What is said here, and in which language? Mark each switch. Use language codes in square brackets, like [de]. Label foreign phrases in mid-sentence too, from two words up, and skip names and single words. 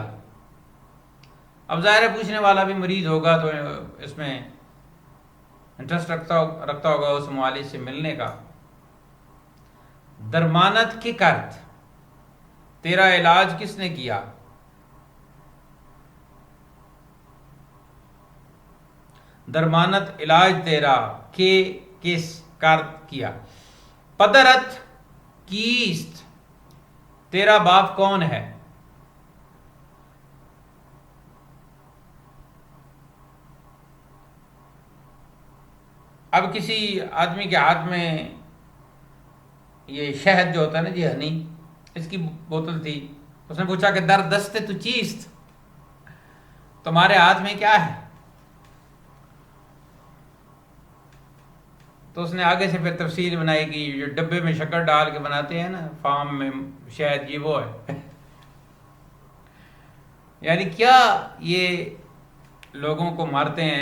[ur] اب ظاہر ہے پوچھنے والا بھی مریض ہوگا تو اس میں انٹرسٹ رکھتا ہوگا اس معالج سے ملنے کا. [fa] درمانت کی کرد، [ur] تیرا علاج کس نے کیا. درمانت علاج تیرا، کے کس، کرد کیا. [fa] پدرت کیست، [ur] تیرا باپ کون ہے. اب کسی آدمی کے ہاتھ میں یہ شہد جو ہوتا ہے نا جی، ہنی، اس کی بوتل تھی. اس نے پوچھا کہ [fa] در دست تو چیست، [ur] تمہارے ہاتھ میں کیا ہے. تو اس نے آگے سے پھر تفصیل بنائی کہ جو ڈبے میں شکر ڈال کے بناتے ہیں نا فارم میں شہد، یہ وہ ہے. یعنی کیا یہ لوگوں کو مارتے ہیں.